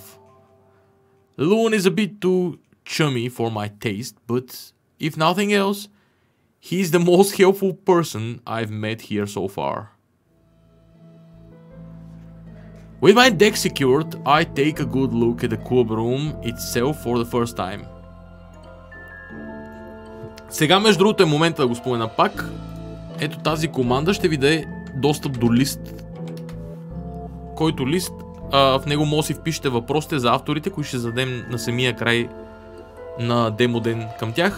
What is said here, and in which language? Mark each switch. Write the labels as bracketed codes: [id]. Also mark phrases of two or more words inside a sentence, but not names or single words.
[en] Loon is a bit too chummy for my taste, but if nothing else, he's the most helpful person I've met here so far. With my deck secured, I take a good look at the club room itself for the first time. [bg] Сега, между другото, е момента да го спомена пак. Ето тази команда ще ви даде достъп до лист, който лист в него може да си впишете въпросите за авторите, които ще зададем на самия край на демо ден към тях.